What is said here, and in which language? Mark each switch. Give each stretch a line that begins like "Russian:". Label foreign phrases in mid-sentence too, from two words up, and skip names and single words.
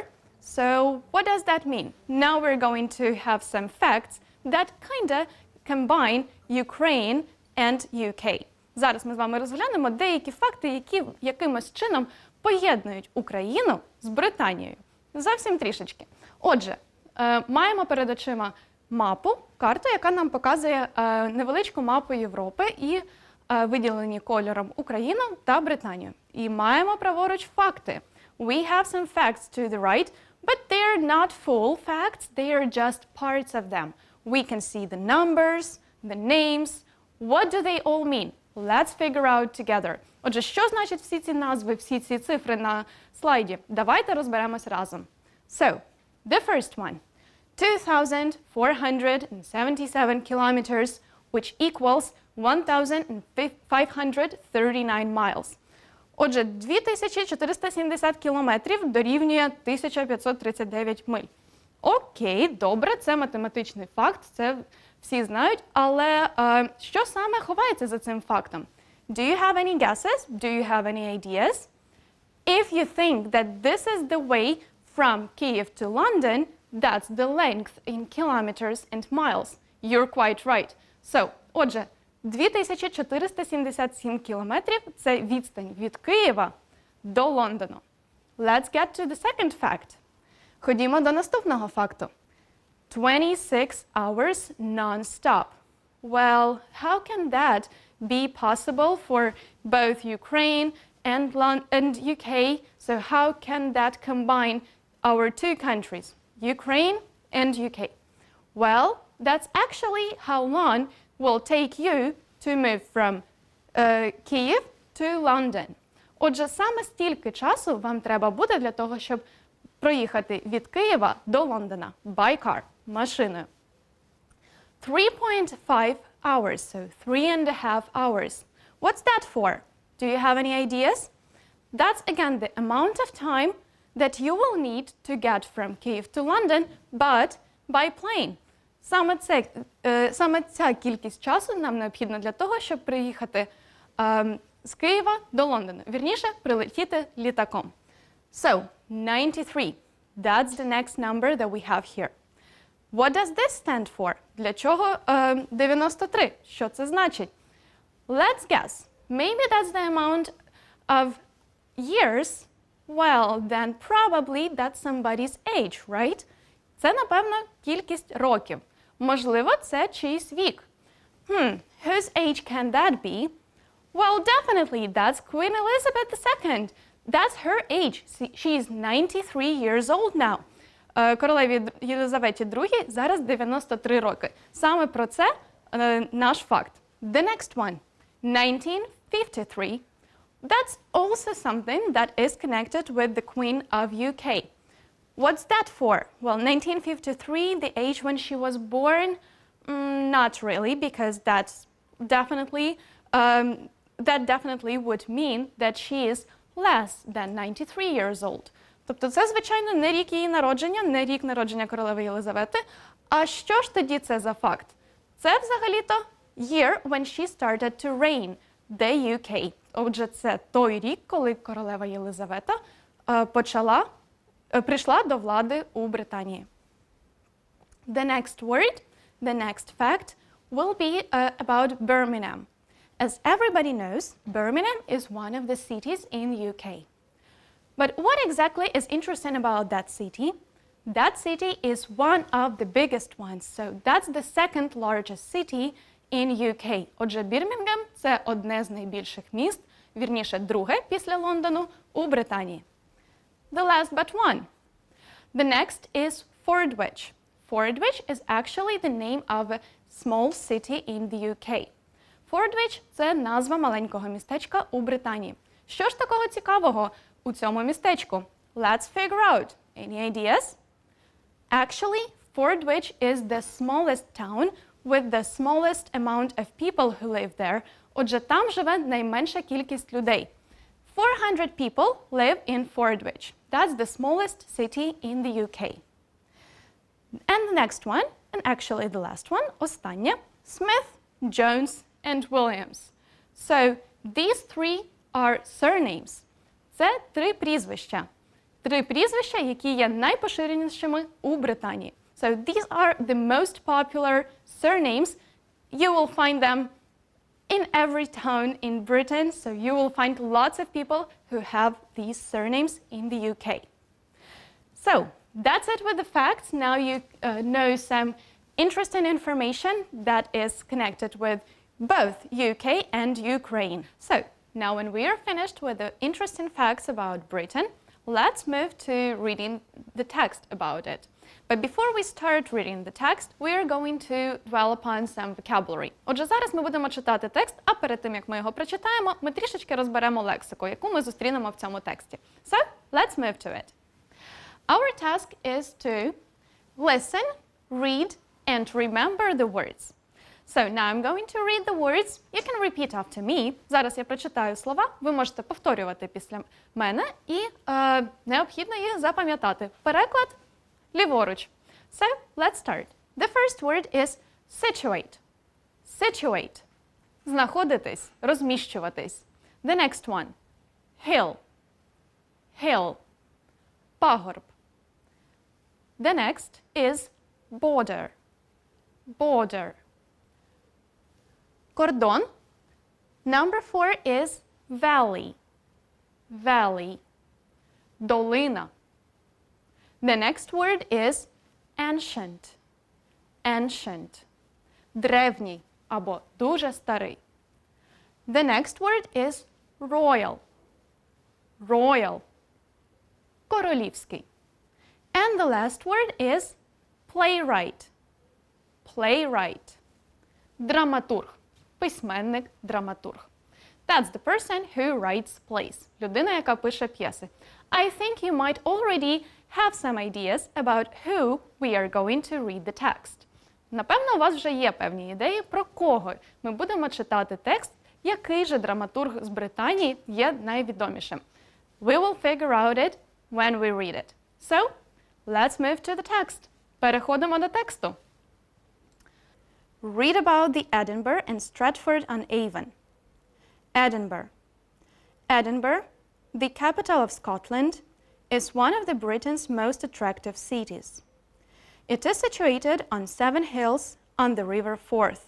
English: So, what does that mean? Now we're going to have some facts that kinda combine Ukraine and UK.
Ukrainian: Зараз ми з вами розглянемо деякі факти, які якимось чином поєднують Україну з Британією. Зовсім трішечки. Отже, маємо перед очима мапу, карту, яка нам показує невеличку мапу Європи і виділені кольором Україну та Британію. І маємо праворуч факти.
English: We have some facts to the right, but they're not full facts, they are just parts of them. We can see the numbers, the names. What do they all mean? Let's figure out together.
Ukrainian: Отже, що значать всі ці назви, всі ці цифри на слайді? Давайте розберемось разом.
English: So, the first one. 2,477 kilometers, which equals 1,539 miles.
Ukrainian: Отже, 2470 кілометрів дорівнює 1539 миль. Окей, добре, це математичний факт, це всі знають, але що саме ховається за цим фактом?
English: Do you have any guesses? Do you have any ideas? If you think that this is the way from Kyiv to London, that's the length in kilometers and miles. You're quite right. So,
Ukrainian: отже, 2477 кілометрів – це відстань від Києва до Лондону.
English: Let's get to the second fact.
Ukrainian: Ходімо до наступного факту.
English: 26 hours non-stop. Well, how can that be possible for both Ukraine and UK? So how can that combine our two countries, Ukraine and UK? Well, that's actually how long will take you to move from Kyiv to London.
Ukrainian: Отже, саме стільки часу вам треба буде для того, щоб проїхати від Києва до Лондона
English: by car,
Ukrainian: машиною.
English: 3.5 hours, so 3.5 hours. What's that for? Do you have any ideas? That's again the amount of time that you will need to get from Kyiv to London, but by plane.
Ukrainian: Саме ця кількість часу нам необхідна для того, щоб приїхати з Києва до Лондону. Вірніше, прилетіти літаком.
English: So, 93. That's the next number that we have here. What does this stand for?
Ukrainian: Для чого 93? Що це значить?
English: Let's guess. Maybe that's the amount of years. Well, then probably that's somebody's age, right?
Ukrainian: Це, напевно, кількість років. Можливо, це чийсь вік.
English: Whose age can that be? Well, definitely, that's Queen Elizabeth II. That's her age. She's 93 years old now.
Ukrainian: Королеві Єлизаветі II зараз 93 роки. Саме про це наш факт.
English: The next one. 1953. That's also something that is connected with the Queen of UK. What's that for? Well, 1953, the age when she was born? Not really, because that definitely would mean that she is less than 93 years old.
Ukrainian: Тобто це, звичайно, не рік її народження, не рік народження королеви Єлизавети. А що ж тоді це за факт? Це взагалі-то
English: year when she started to reign, the UK.
Ukrainian: Отже, це той рік, коли королева Єлизавета прийшла до влади у Британії.
English: The next word, the next fact will be about Birmingham. As everybody knows, Birmingham is one of the cities in the UK. But what exactly is interesting about that city? That city is one of the biggest ones, so that's the second largest city in UK.
Ukrainian: Отже, Бірмінгем – це одне з найбільших міст, вірніше, друге після Лондону у Британії.
English: The last but one. The next is Fordwich. Fordwich is actually the name of a small city in the UK. Fordwich –
Ukrainian: це назва маленького містечка у Британії. Що ж такого цікавого у цьому містечку?
English: Let's figure out. Any ideas? Actually, Fordwich is the smallest town with the smallest amount of people who live there.
Ukrainian: Отже, там живе найменша кількість людей.
English: 400 people live in Fordwich. That's the smallest city in the UK. And the next one, and actually the last one, останнє, Smith, Jones, and Williams. So, these three are surnames.
Ukrainian: Це три прізвища. Три прізвища, які є найпоширенішими у Британії.
English: So, these are the most popular surnames. You will find them in every town in Britain, so you will find lots of people who have these surnames in the UK. So, that's it with the facts. Now you know some interesting information that is connected with both UK and Ukraine. So, now when we are finished with the interesting facts about Britain, let's move to reading the text about it. But before we start reading the text, we are going to dwell upon some vocabulary.
Ukrainian: Отже, зараз ми будемо читати текст, а перед тим, як ми його прочитаємо, ми трішечки розберемо лексику, яку ми зустрінемо в цьому тексті.
English: So, let's move to it. Our task is to listen, read, and remember the words. So, now I'm going to read the words. You can repeat after me.
Ukrainian: Зараз я прочитаю слова, ви можете повторювати після мене, і необхідно їх запам'ятати. Переклад ліворуч.
English: So, let's start. The first word is situate. Situate.
Ukrainian: Знаходитись, розміщуватись.
English: The next one. Hill. Hill. Пагорб. The next is border. Border. Кордон. Number 4 is valley. Valley. Долина. The next word is ancient. Ancient.
Ukrainian: Древній або дуже старий.
English: The next word is royal. Royal. Королівський. And the last word is playwright. Playwright.
Ukrainian: Драматург. Письменник, драматург.
English: That's the person who writes plays.
Ukrainian: Людина, яка пише п'єси.
English: I think you might already have some ideas about who we are going to read the text.
Ukrainian: Напевно, у вас вже є певні ідеї, про кого ми будемо читати текст, який же драматург з Британії є найвідомішим.
English: We will figure out it when we read it. So, let's move to the text.
Ukrainian: Переходимо до тексту.
English: Read about the Edinburgh and Stratford-on-Avon. Edinburgh. Edinburgh, the capital of Scotland, is one of the Britain's most attractive cities. It is situated on 7 hills on the River Forth.